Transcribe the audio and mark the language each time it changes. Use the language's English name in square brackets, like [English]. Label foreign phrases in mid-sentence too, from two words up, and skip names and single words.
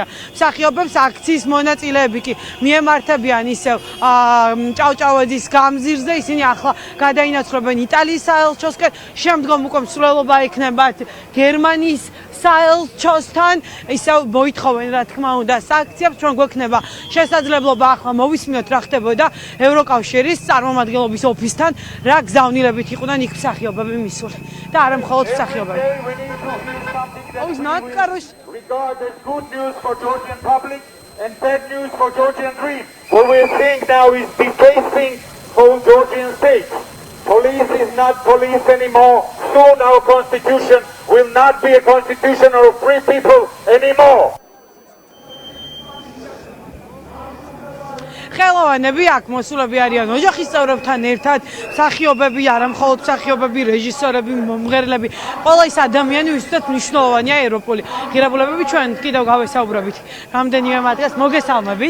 [Georgian] მსახიობებს, აქციის მონაწილეები კი მიემართებიან ისევ ჭავჭავაძის გამზირზე, ისინი ახლა გადაინაცვლებენ იტალიის საელჩოსკენ, შემდგომ უკვე მსვლელობა ექნებათ გერმანიის საელჩოსთან, ისევ მოითხოვენ რა თქმა უნდა სანქციებს, ჩვენ გვექნება შესაძლებლობა ახლა მოვისმინოთ რა ხდებოდა ევროკავშირის წარმომადგენლობის ოფისთან, რა გზავნილებით იყვნენ იქ მსახიობები მისული და არა მხოლოდ მსახიობები. [English] Regard as good news for Georgian public and bad news for Georgian dream. What we're seeing now is defacing whole Georgian state. Police is not police anymore. Soon our constitution will not be a constitution of free people anymore. [Georgian] ხელოვანები აქ მოსულები არიან ოჯახის წევრებთან ერთად, მსახიობები, არა მხოლოდ მსახიობები, რეჟისორები, მომღერლები, ყველა ის ადამიანი, ვისაც მნიშვნელოვანია ევროპული ღირებულებები, ჩვენ კიდევ გავესაუბრებით რამდენიმე მათგანს, მოგესალმებით.